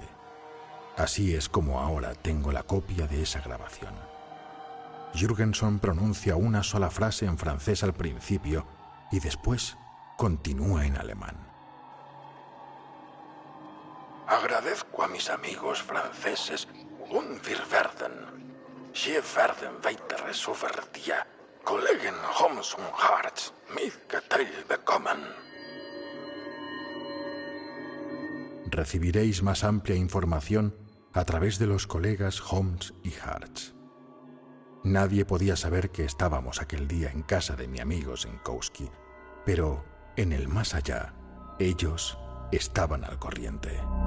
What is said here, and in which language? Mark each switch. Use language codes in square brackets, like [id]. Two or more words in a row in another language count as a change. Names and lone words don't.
[es] Así es como ahora tengo la copia de esa grabación. Jurgenson pronuncia una sola frase en francés al principio y después continúa en alemán. Agradezco a mis amigos franceses [de] und wir werden weitere über die Kollegen Holmes und Hartz mitgeteilt bekommen. [es] Recibiréis más amplia información a través de los colegas Holmes y Hartz. Nadie podía saber que estábamos aquel día en casa de mi amigo Senkowski, pero en el más allá, ellos estaban al corriente.